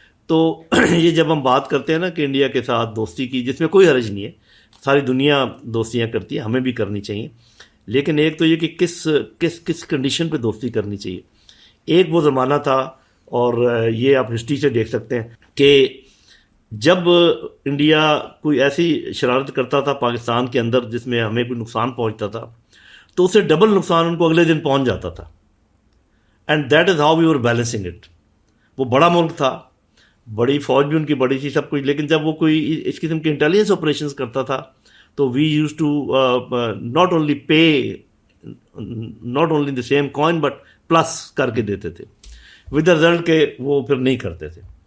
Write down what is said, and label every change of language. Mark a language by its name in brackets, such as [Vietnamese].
[Urdu] تو یہ جب ہم بات کرتے ہیں نا کہ انڈیا کے ساتھ دوستی کی, جس میں کوئی حرج نہیں ہے, ساری دنیا دوستیاں کرتی ہے, ہمیں بھی کرنی چاہیے, لیکن ایک تو یہ کہ کس کنڈیشن پہ دوستی کرنی چاہیے. ایک وہ زمانہ تھا, اور یہ آپ ہسٹری سے دیکھ سکتے ہیں کہ جب انڈیا کوئی ایسی شرارت کرتا تھا پاکستان کے اندر جس میں ہمیں کوئی نقصان پہنچتا تھا, تو اسے ڈبل نقصان ان کو اگلے دن پہنچ جاتا تھا. [English] And that is how we were balancing it. [Urdu] وہ بڑا ملک تھا, بڑی فوج بھی ان کی بڑی تھی, سب کچھ, لیکن جب وہ کوئی اس قسم کے انٹیلیجنس آپریشنز کرتا تھا تو [English] we use to not only pay, not only the same coin but plus [Urdu] کر کے دیتے تھے, [English] with the result [Urdu] کہ وہ پھر نہیں کرتے تھے.